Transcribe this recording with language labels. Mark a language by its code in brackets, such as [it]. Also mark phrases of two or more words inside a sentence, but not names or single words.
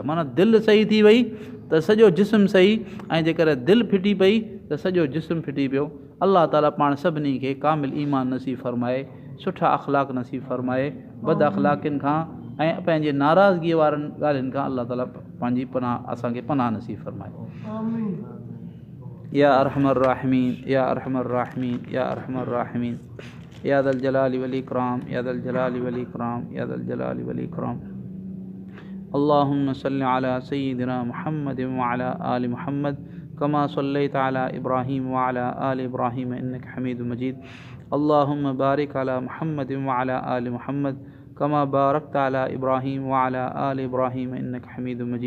[sd] माना दिलि सही थी वई त सॼो जिस्म सही, ऐं जेकर दिलि फिटी पई त सॼो जिस्म फिटी पियो। अलाह ताला पाण सभिनी खे कामिल ईमान नसीब फरमाए, सुठा अख़लाक नसीब फरमाए, बद अख़लाक़िन खां ऐं पंहिंजे नाराज़गीअ वारनि ॻाल्हियुनि खां अलाह ताला पंहिंजी पनाह, असांखे पनाह नसीब फरमाए। [ar] يا أرحم الراحمين، يا أرحم الراحمين، يا أرحم الراحمين, يا ذا الجلال والإكرام، يا ذا الجلال والإكرام، يا ذا الجلال والإكرام. اللهم صل على سيدنا محمد وعلى آل محمد كما صليت على إبراهيم وعلى آل إبراهيم إنك حميد مجيد. اللهم بارك على محمد وعلى آل محمد كما باركت على إبراهيم وعلى آل إبراهيم إنك حميد مجيد.